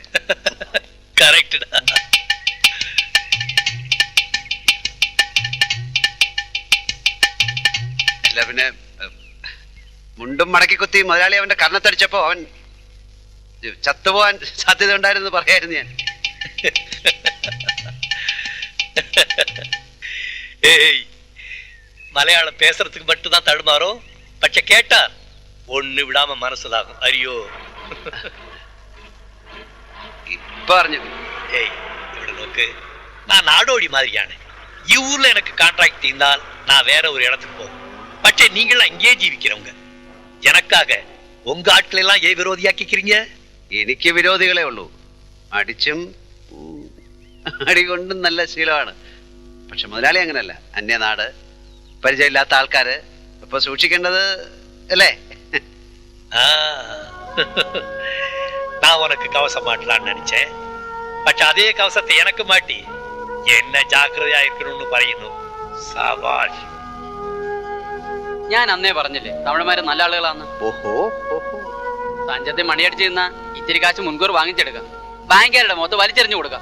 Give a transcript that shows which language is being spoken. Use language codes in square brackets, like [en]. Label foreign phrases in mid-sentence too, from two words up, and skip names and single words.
[ml] കറക്റ്റ്. അല്ല പിന്നെ മുണ്ടും മടക്കി കുത്തി മുതലാളി അവന്റെ കർണത്തടിച്ചപ്പോ അവൻ ചത്തുപോകാൻ സാധ്യത ഉണ്ടായിരുന്നു പറയായിരുന്നു ഞാൻ. [ta] ஏய், மலையாளம் பேசுறதுக்கு மட்டும்தான் தடுமாறும். பட்ச கேட்டா ஒண்ணு விடாம மனசுலாகும். அறியோ? [ml] ഇപ്പൊ അറിഞ്ഞു. ஏய், ഇവിടെ നോക്ക്. [ta] நான் நாடோடி மாதிரியான ஊர்ல எனக்கு கான்ட்ராக்ட் தீர்ந்தால் நான் வேற ஒரு இடத்துக்கு போகும். பட்சே நீங்களாம் இங்கே ஜீவிக்கிறவங்க. எனக்காக உங்க ஆட்கள் எல்லாம் ஏன் விரோதியாக்கிக்கிறீங்க? [ml] എനിക്ക് വിരോധികളെ ഉള്ളൂ. അടിച്ചും അടികൊണ്ടും നല്ല ശീലമാണ്. പക്ഷെ മുതലാളി അങ്ങനല്ല. അന്യനാട്, പരിചയമില്ലാത്ത ആൾക്കാര്. ഇപ്പൊ സൂക്ഷിക്കേണ്ടത് അല്ലേ? [ta] நான் உனக்கு கவசம் மாட்டலான்னு நினைச்சேன். [ml] പക്ഷെ അതേ കവസത്തെ എനക്ക് മാറ്റി എന്നെ ജാഗ്രതയായിരിക്കണമെന്ന് പറയുന്നു. സവാഷ്. ഞാൻ അന്നേ പറഞ്ഞില്ലേ തമിഴന്മാര് നല്ല ആളുകളാന്ന്. ഓഹോ ഓഹോ. തഞ്ചത്തെ മണിയടിച്ച് നിന്ന ഇത്തിരി കാശ് മുൻകൂർ വാങ്ങിച്ചെടുക്കാം. ബാങ്കുകാരുടെ മുഖത്ത് വലിച്ചെറിഞ്ഞു കൊടുക്കാം.